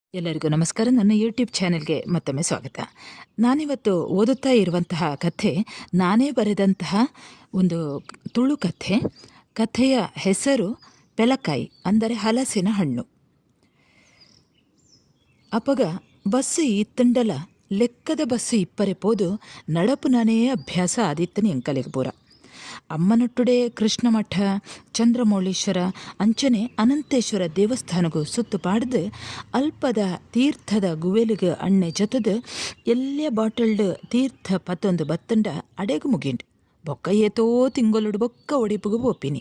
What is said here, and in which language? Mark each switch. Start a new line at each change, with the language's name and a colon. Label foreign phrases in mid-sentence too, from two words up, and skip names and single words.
Kannada: ಎಲ್ಲರಿಗೂ ನಮಸ್ಕಾರ. ನನ್ನ ಯೂಟ್ಯೂಬ್ ಚಾನೆಲ್ಗೆ ಮತ್ತೊಮ್ಮೆ ಸ್ವಾಗತ. ನಾನಿವತ್ತು ಓದುತ್ತಾ ಇರುವಂತಹ ಕಥೆ ನಾನೇ ಬರೆದಂತಹ ಒಂದು ತುಳು ಕಥೆ. ಕಥೆಯ ಹೆಸರು ಪೆಲಕಾಯಿ, ಅಂದರೆ ಹಲಸಿನ ಹಣ್ಣು.
Tulu: ಅಪಗ ಬಸ್ಸು ಇತ್ತಂಡಲ ಲೆಕ್ಕದ ಬಸ್ಸು ಇಪ್ಪರೆ ಪೋದು ನಡಪು ನಾನೇ ಅಭ್ಯಾಸ ಆದಿತ್ತನಿ ಎಂಕಲೆಗೆ ಪೂರ. ಅಮ್ಮನೊಟ್ಟುಡೆ ಕೃಷ್ಣ ಮಠ, ಚಂದ್ರಮೌಳೀಶ್ವರ ಅಂಚನೆ ಅನಂತೇಶ್ವರ ದೇವಸ್ಥಾನಗೂ ಸುತ್ತು ಪಾಡ್ದು ಅಲ್ಪದ ತೀರ್ಥದ ಗುವೆಲಿಗೆ ಅಣ್ಣೆ ಜೊತೆದು ಎಲ್ಲೇ ಬಾಟಲ್ಡ್ ತೀರ್ಥ ಪತ್ತೊಂದು ಬತ್ತಂಡ ಅಡೆಗು ಮುಗಿಂಡು ಬೊಕ್ಕ ಏತೋ ತಿಂಗೊಲುಡು ಬೊಕ್ಕ ಒಡಿಪುಗು ಬೋಪಿನಿ.